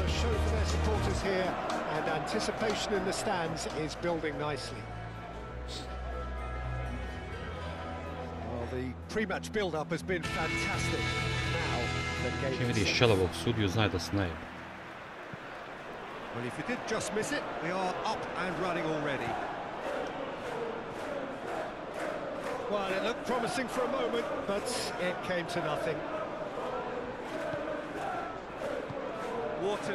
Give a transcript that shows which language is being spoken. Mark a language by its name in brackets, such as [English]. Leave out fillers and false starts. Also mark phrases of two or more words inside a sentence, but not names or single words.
[English] And anticipation in the stands is building nicely. Well, the pre-match build-up has been fantastic. Now the game. [Serbian] Čim vidiš čelovog sudiju, znaj da se ne jebe. [English] Well, if you did just miss it, we are up and running already. Well, it looked promising for a moment, but it came to nothing. Wharton.